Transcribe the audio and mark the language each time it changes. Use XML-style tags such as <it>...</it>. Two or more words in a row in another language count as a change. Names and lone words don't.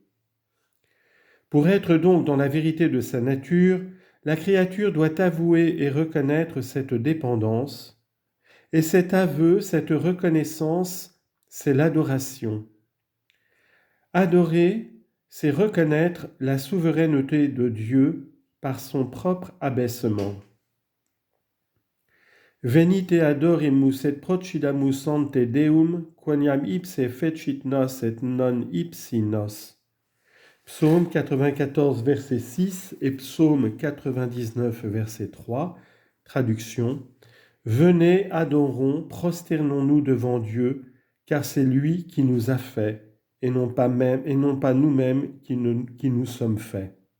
<fr>Pour être donc dans la vérité de sa nature, la créature doit avouer et reconnaître cette dépendance, et cet aveu, cette reconnaissance, c'est l'adoration. Adorer, c'est reconnaître la souveraineté de Dieu par son propre abaissement.</fr> <la>Venite adoremus et procidamus ante Deum, quoniam ipse fecit nos et non ipsi nos.</la> <fr>Psaume 94, verset 6 et Psaume 99, verset 3, traduction. Venez, adorons, prosternons-nous devant Dieu, car c'est lui qui nous a fait, et non pas nous-mêmes qui nous sommes faits.</fr>